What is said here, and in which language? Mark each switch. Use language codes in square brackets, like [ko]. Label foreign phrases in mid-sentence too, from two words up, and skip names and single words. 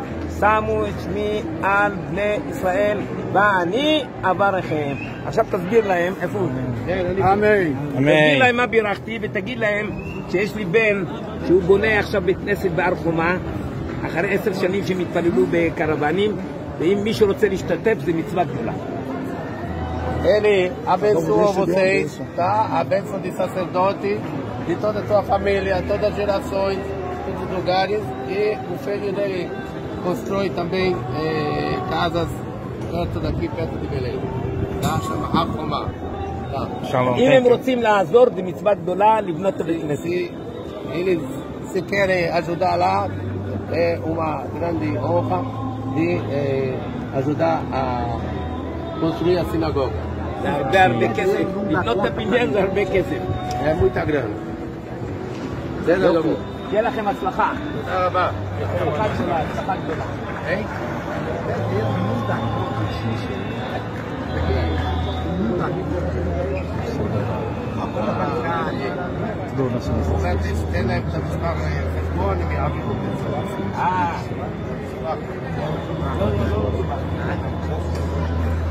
[he] שמו את שמי על בני ישראל ואני אברכם. עכשיו תסביר להם איפה הוא. אמן. תגיד להם מה בירכתי, ותגיד להם שיש לי בן שהוא בונה עכשיו בית כנסת בהר חומה אחרי 10 שנים שהם התפללו בקרוונים, ואם מישהו רוצה להשתתף זה מצווה גדולה. [pt] Ele abençoa vocês, tá? A bênção de sacerdote, de toda a tua família, todas as gerações, todos os lugares. E o filho dele constrói também casas perto daqui, perto de Belém. Tá? Chama Afoma. Tá? [he] אם הם רוצים לעזור, זה מצווה גדולה לבנות את בית כנסת. [pt] Eles se querem ajudar lá, é uma grande honra de ajudar a construir a sinagoga. [he] זה הרבה כסף, לבנות את הבניין זה הרבה כסף. [pt] É muita grana. [he] בסדר גמור. תהיה לכם הצלחה. תודה רבה. הצלחה גדולה. תן להם את המספר חשבון, הם יעבירו את זה.